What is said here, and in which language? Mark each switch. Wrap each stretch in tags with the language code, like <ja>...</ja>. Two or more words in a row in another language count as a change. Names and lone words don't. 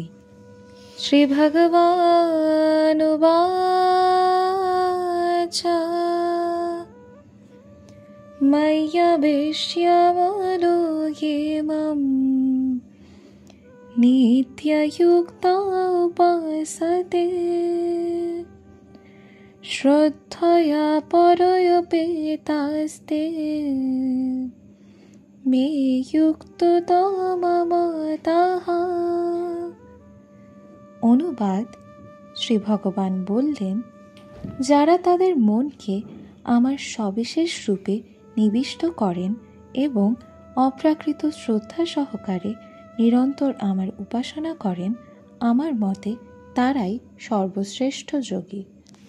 <sa>श्री भगवानुवाच मय्यवेश्य मनो ये मम नित्ययुक्ता उपासते श्रद्धया परयोपेतास्ते मे युक्ततमा मतः।</sa> <bn>অনুবাদ, শ্রী ভগবান বললেন, যারা তাদের মনকে আমার সবিশেষ রূপে নিবিষ্ট করেন এবং অপ্রাকৃত শ্রদ্ধা সহকারে নিরন্তর আমার উপাসনা করেন, আমার মতে তারাই সর্বশ্রেষ্ঠ যোগী।</bn>